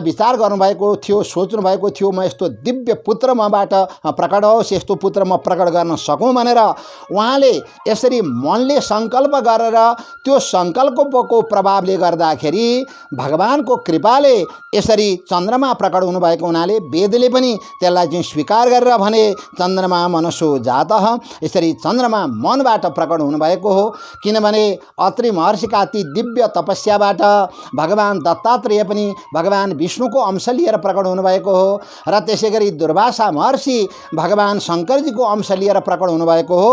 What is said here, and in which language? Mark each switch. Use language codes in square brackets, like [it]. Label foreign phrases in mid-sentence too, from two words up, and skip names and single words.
[ne] विचार गर्नुभएको थियो, सोच्नुभएको थियो, म यस्तो दिव्य पुत्र मबाट प्रकट होस्, यस्तो पुत्र म प्रकट गर्न सकौँ भनेर उहाँले यसरी मनले सङ्कल्प गरेर त्यो सङ्कल्पको प्रभावले गर्दाखेरि भगवानको कृपाले यसरी चन्द्रमा प्रकट हुनुभएको हुनाले वेदले पनि त्यसलाई चाहिँ स्वीकार गरेर भने [sa] चन्द्रमा मनसो जातः, [ne] यसरी चन्द्रमा मनबाट प्रकट हुनुभएको हो। किनभने अत्रि महर्षिका ती दिव्य तपस्याबाट भगवान दत्तात्रेय पनि भगवान विष्णुको अंश लिएर प्रकट हुनुभएको हो। र त्यसै गरी दुर्वासा महर्षि भगवान शङ्करजीको अंश लिएर प्रकट हुनुभएको हो।